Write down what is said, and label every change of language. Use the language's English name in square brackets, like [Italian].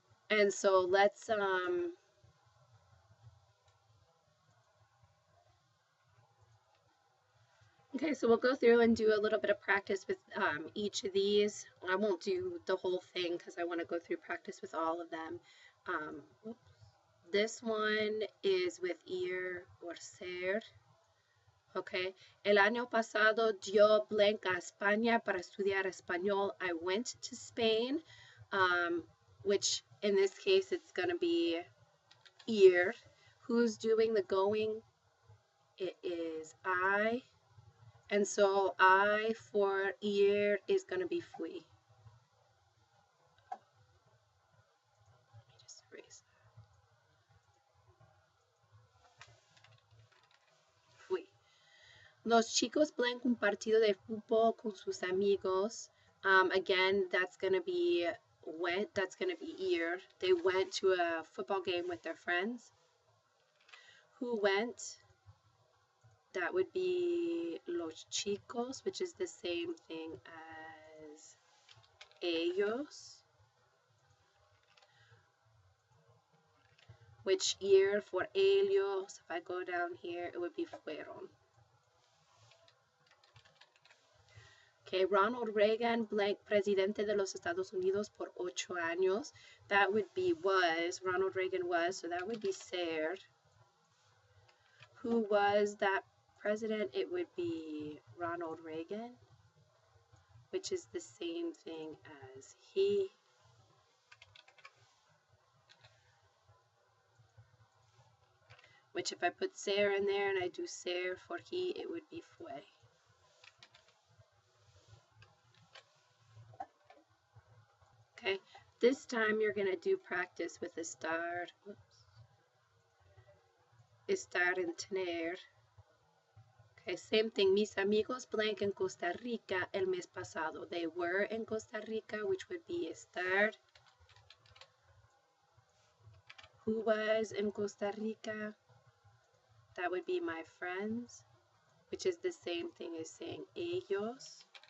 [English] And so let's, okay, so we'll go through and do a little bit of practice with each of these. I won't do the whole thing because I want to go through practice with all of them. This one is with ir or ser. [Spanish] Okay, el año pasado yo blank a España para estudiar español. [English] I went to Spain, which in this case it's going to be ir. Who's doing the going? It is I. And so I for ir is going to be fui. Let me just erase that. [Spanish] Fui. Los chicos blank un partido de fútbol con sus amigos. [English] Again, that's going to be went. That's going to be ir. They went to a football game with their friends. Who went? That would be los chicos, which is the same thing as ellos. Which ir for ellos, if I go down here, it would be fueron. [Spanish] Okay, Ronald Reagan, blank, presidente de los Estados Unidos por 8 años. [English] That would be was, Ronald Reagan was, so that would be ser. Who was that president? It would be Ronald Reagan, which is the same thing as he. Which if I put ser in there and I do ser for he, it would be fue. Okay, this time you're going to do practice with estar. Oops. Estar and tener. Okay, same thing. [Spanish] Mis amigos blank en Costa Rica el mes pasado. [English] They were in Costa Rica, which would be estar. Who was in Costa Rica? That would be my friends, which is the same thing as saying ellos.